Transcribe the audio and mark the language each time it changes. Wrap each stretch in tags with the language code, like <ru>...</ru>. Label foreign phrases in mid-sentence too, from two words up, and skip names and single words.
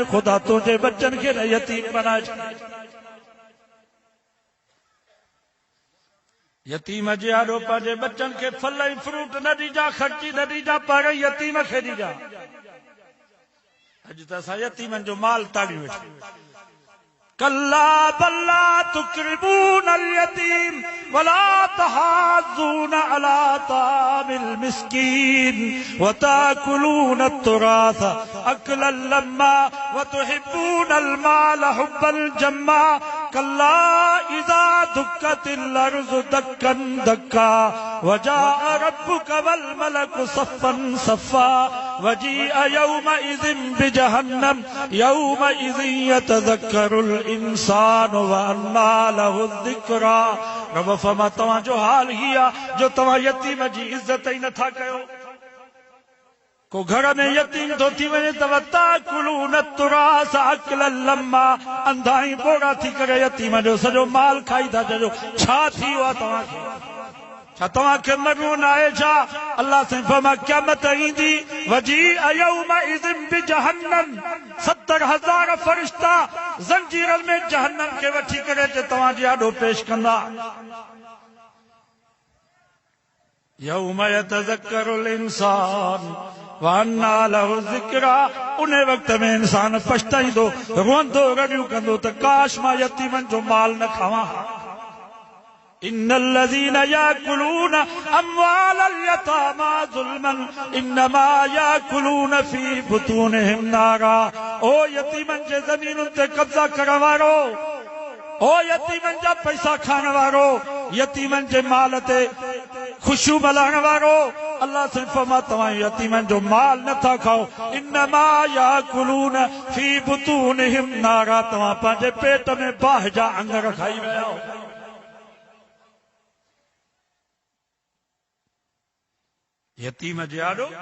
<sd>खुदा तुंहिंजे बच्चनि खे न यतीम बनाए छॾे। यतीम जे आॾो पंहिंजे बच्चनि खे फल ऐं फ्रूट न ॾिजां, ख़र्ची न ॾिजां, पर यतीम खे ॾिजां। अॼु त असां यतीमनि जो माल ताड़ी वेठा।</sd> <ar>كلا بل لا تكرمون اليتيم ولا تحاضون على طعام المسكين وتأكلون التراث أكلا لما وتحبون المال حبا جما. كلا إذا دكت الأرض دكا دكا وجاء ربك والملك صفا صفا وجيء يومئذ بجهنم يومئذ يتذكر الإنسان وأنى له الذكرى.</ar> <sd>रब फरमा तव्हांजो हाल ही आहे जो तव्हां यतीम जी इज़्ज़त ई नथा कयो। को घर में यतीम तो थी वञे त</sd> <ar>تأكلون التراث أكلا لما,</ar> <sd>अंधाई बोरा थी करे यतीम जो सॼो माल खाई था। चओ छा थी वियो आहे तव्हांखे? छा तव्हांखे मरणो न आहे छा? अल्लाह से फरमा क़यामत ईंदी,</sd> <ar>وجيء يومئذ بجهنم,</ar> <sd>70,000 फरिश्ता ज़ंजीरनि में जहन्नम खे वठी करे तव्हांजे आॾो पेश कंदा।</sd> <ar>يومئذ يتذكر الإنسان وأنى له الذكرى,</ar> <sd>उन वक्त में इंसान पछताईंदो, रोंदो, रड़ियूं कंदो त काश मां यतीमनि जो माल न खावां।</sd> <ar>إن الذين يأكلون أموال اليتامى ظلما إنما يأكلون في بطونهم نارا.</ar> <sd>ओ यतीमनि जे ज़मीनुनि ते कब्ज़ा करण वारो, ओ यतीमनि जा पैसा खाइण वारो, यतीमनि जे माल ते खुशियूं मल्हाइण वारो, अल्लाह से फरमा तवां यतीमन जो माल न था खाओ</sd> <ar>إنما يأكلون في بطونهم نارا</ar> <sd>तवां पंहिंजे पेट में बाहि जा अंगर खाई विया हो यतीम जे आॾो</sd>